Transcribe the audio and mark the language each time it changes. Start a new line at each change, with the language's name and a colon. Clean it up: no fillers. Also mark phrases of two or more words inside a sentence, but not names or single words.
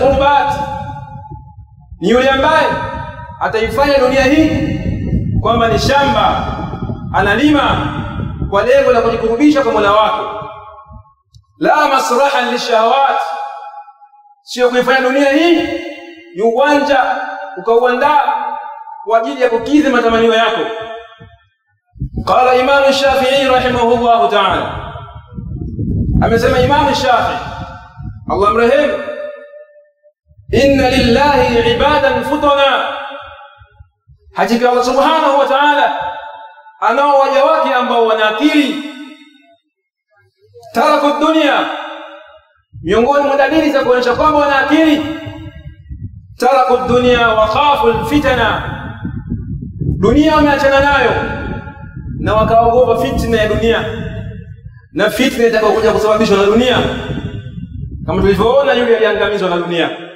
Swahili: qurbat, ni yule ambaye ataifanya dunia hii kwamba ni shamba analima kwa lengo la kujikurubisha kwa Mola wake,
Arabic: لا مسرحا للشهوات,
Swahili: sio kuifanya dunia hii ni uwanja ukauandaa kwa ajili ya kukidhi matamanio yako.
Arabic: قال الإمام الشافعي رحمه الله تعالى,
Swahili: amesema Imam Shafi'i Allah mrehemu,
Arabic: إن لله عبادا فطنا,
Swahili: hakika Allah
Arabic: سبحانه وتعالى
Swahili: anao waja wake ambao wana akili.
Arabic: تركوا الدنيا,
Swahili: miongoni mwa dalili za kuonyesha kwamba wana akili,
Arabic: تركوا الدنيا وخافوا الفتنا,
Swahili: dunia wameachana nayo na wakaogopa fitna ya dunia na fitna itakayokuja kusababishwa na dunia, kama tulivyoona yule aliangamizwa na dunia.